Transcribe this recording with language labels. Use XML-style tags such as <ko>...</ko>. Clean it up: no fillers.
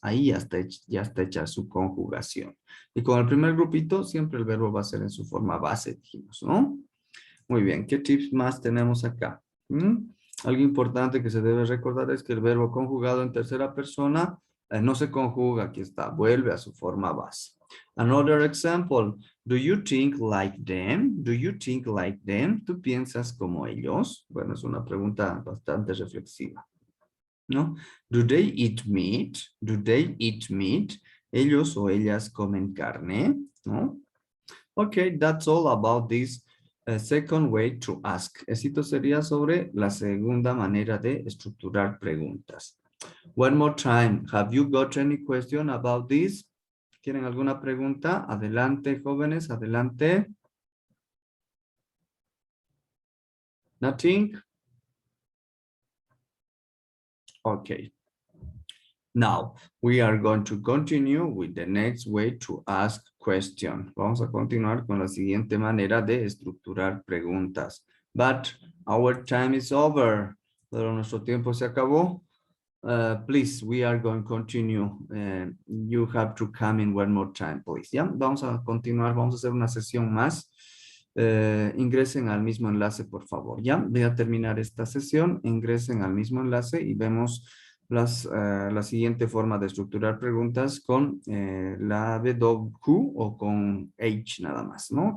<es>Ahí ya está hecha su conjugación. Y con el primer grupito siempre el verbo va a ser en su forma base, dijimos, ¿no? Muy bien, ¿qué tips más tenemos acá? Algo importante que se debe recordar es que el verbo conjugado en tercera persona no se conjuga, aquí está, vuelve a su forma base.</es> <en>Another example, do you think like them? Do you think like them?</en> <es>¿Tú piensas como ellos? Bueno, es una pregunta bastante reflexiva, ¿no?</es> <en>Do they eat meat? Do they eat meat?</en> <es>¿Ellos o ellas comen carne? ¿No?</es> <en>Okay, that's all about this second way to ask.</en> <es>Esto sería sobre la segunda manera de estructurar preguntas.</es> <en>One more time. Have you got any question about this?</en> <es>¿Tienen alguna pregunta? Adelante, jóvenes, adelante.</es> <en>Nothing? Okay. Now, we are going to continue with the next way to ask question.</en> <es>Vamos a continuar con la siguiente manera de estructurar preguntas.</es> <en>But our time is over.</en> <es>Pero nuestro tiempo se acabó.</es> <en>Please, we are going to continue. You have to come in one more time, please.</en> <es>¿Ya? Vamos a continuar, vamos a hacer una sesión más. Ingresen al mismo enlace, por favor. Ya, voy a terminar esta sesión. Ingresen al mismo enlace y vemos la siguiente forma de estructurar preguntas con la WQ o con H nada más, ¿no?</es>